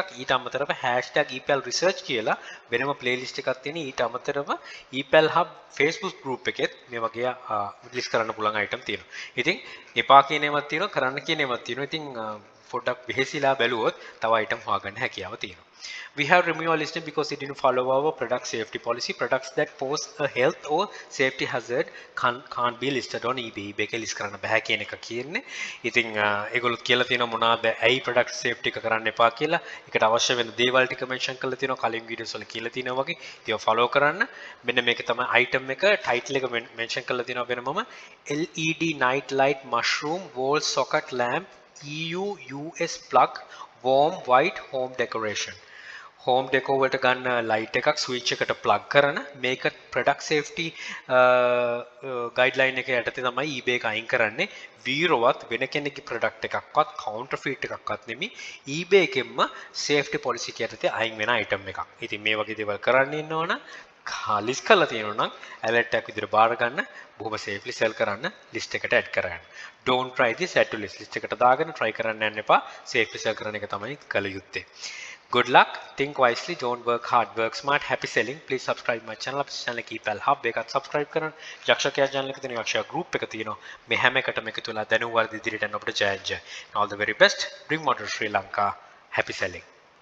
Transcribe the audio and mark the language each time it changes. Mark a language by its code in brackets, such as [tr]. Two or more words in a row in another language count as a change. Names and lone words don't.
[si] ඊට අමතරව #epelresearch කියලා වෙනම playlist එකක් තියෙනවා. ඊට අමතරව epel hub Facebook group එකෙත් මේ වගේ list කරන්න පුළුවන් item තියෙනවා. ඉතින් එපා කියන ඒවාත් තියෙනවා, කරන්න කියන ඒවාත් තියෙනවා. ඉතින් පොඩ්ඩක් වෙහෙසිලා බැලුවොත් තව item හොයාගන්න හැකියාව තියෙනවා. We have removed our listing because it didn't follow our product safety policy. Products that pose a health or safety hazard can't be listed on eBay. eBay එකේ list කරන්න බෑ කියන එක කියන්නේ. ඉතින් ඒගොල්ලෝ කියලා තියෙනවා මොනවාද ඇයි [en] product safety [si] එක කරන්න එපා කියලා. ඒකට අවශ්‍ය වෙන දේවල් ටික mention කරලා තියෙනවා කලින් videos වල කියලා තියෙනවා වගේ. ඒවා follow කරන්න. මෙන්න මේක තමයි item එක title එක mention කරලා තියෙනවා වෙනමම [en] LED night light mushroom wall socket lamp EU US plug warm white home decoration. home decor [si] වලට ගන්න light එකක් switch එකට plug කරන මේක [en] product safety guideline [si] එක යටතේ තමයි eBay එක අයින් කරන්නේ. වීරවත් වෙන කෙනෙක්ගේ product එකක්වත් counterfeit එකක්වත් නෙමෙයි eBay එකෙන්ම [en] safety policy [si] යටතේ අයින් වෙන item එකක්. ඉතින් මේ වගේ දේවල් කරන්න ඉන්නවනම් list කරලා තියෙනවා නම් alert එකක් විදිහට බාර ගන්න බොහොම [en] safely sell [si] කරන්න list එකට add කරගන්න. [en] Don't try this add to list [si] එකට දාගෙන [en] try [si] කරන්න යන්න එපා. [en] safely sell කරන එක තමයි කල යුත්තේ. Good luck, think wisely, don't work hard, work smart, happy selling. Please subscribe my channel. [si] අපේ channel එක epel hub එකත් subscribe කරන්න. යක්ෂකයා channel එක තියෙන යක්ෂයා group එක තියෙනවා. මේ හැම එකටම එකතු වෙලා දැනුම් වර්ධ ඉදිරියට යන්න අපිට ජය ජය. [en] All the very best. Bring modern Sri Lanka. Happy selling.